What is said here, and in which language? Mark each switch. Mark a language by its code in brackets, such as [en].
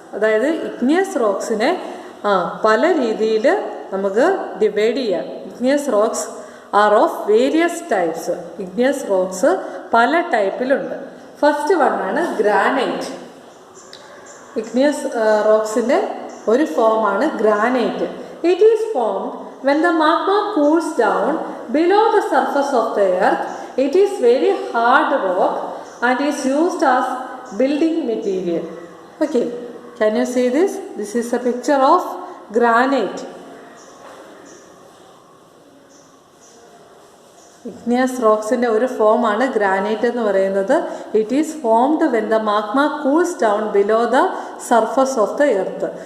[ml] അതായത് ഇഗ്നിയസ് റോക്സിനെ പല രീതിയിൽ നമുക്ക് ഡിവൈഡ് ചെയ്യാം. [en] Igneous rocks are of various types. [ml] Igneous rocks പല ടൈപ്പിലുണ്ട്. First വണ്ണാണ് granite. ഇഗ്നിയസ് റോക്സിൻ്റെ ഒരു ഫോമാണ് granite. [en] It is formed when the magma cools down below the surface of the earth. It is very hard rock and is used as building material. Okay, can you see this? This is a picture of granite. [ml] Igneous റോക്സിൻ്റെ ഒരു ഫോമാണ് granite എന്ന് പറയുന്നത്. [en] It is formed when the magma cools down below the surface of the earth.